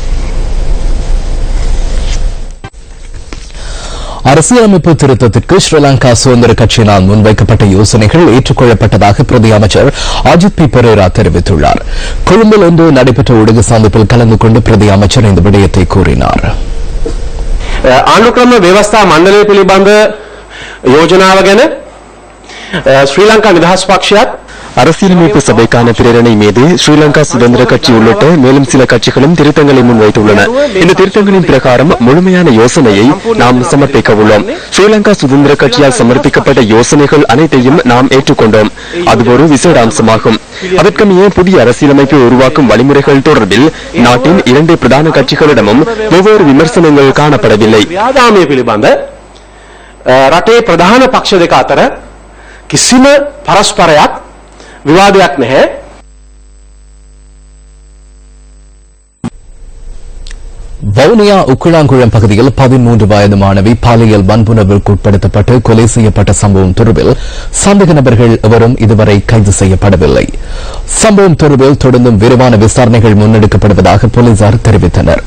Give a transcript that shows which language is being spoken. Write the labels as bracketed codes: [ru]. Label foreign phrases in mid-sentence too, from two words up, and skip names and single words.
[ta] அரசியலமைப்பு திருத்தத்திற்கு ஸ்ரீலங்கா சுதந்திர கட்சியினால் முன்வைக்கப்பட்ட யோசனைகள் ஏற்றுக்கொள்ளப்பட்டதாக பிரதி அமைச்சர் அஜித் பி பெரேரா தெரிவித்துள்ளார். கொழும்பில் இன்று நடைபெற்ற ஊடக சந்திப்பில் கலந்து கொண்டு பிரதி அமைச்சர் இந்த விடயத்தை கூறினார். [si] ආණ්ඩුක්‍රම ව්‍යවස්ථා මණ්ඩලය පිළිබඳ යෝජනාව ගැන ශ්‍රී ලංකා නිදහස් පක්ෂයත් [ta] அரசியலமைப்பு சபைக்கான பிரேரணை மீது ஸ்ரீலங்கா சுதந்திர கட்சி உள்ளிட்ட மேலும் சில கட்சிகளும் திருத்தங்களை முன்வைத்துள்ளன. இந்த திருத்தங்களின் பிரகாரம் முழுமையான யோசனையை நாம் சமர்ப்பிக்க உள்ளோம். ஸ்ரீலங்கா சுதந்திர கட்சியால் சமர்ப்பிக்கப்பட்ட யோசனைகள் அனைத்தையும் நாம் ஏற்றுக்கொண்டோம். அது ஒரு விசேட அம்சமாகும். அதற்கமைய புதிய அரசியலமைப்பை உருவாக்கும் வழிமுறைகள் தொடர்பில் நாட்டின் இரண்டு பிரதான கட்சிகளிடமும் வெவ்வேறு விமர்சனங்கள் காணப்படவில்லை. [si] රටේ ප්‍රධාන පක්ෂ දෙක අතර කිසිම පරස්පරයක් විවාදයක් නැහැ. [ta] வவுனியா உக்குளாங்குளம் பகுதியில் 13 வயது மாணவி பாலியல் வன்புணர்வுக்கு உட்படுத்தப்பட்டு கொலை செய்யப்பட்ட சம்பவம் தொடர்பில் சந்தேக நபர்கள் எவரும் இதுவரை கைது செய்யப்படவில்லை. சம்பவம் தொடர்பில் தொடர்ந்தும் விரிவான விசாரணைகள் முன்னெடுக்கப்படுவதாக போலீசார் தெரிவித்தனர்.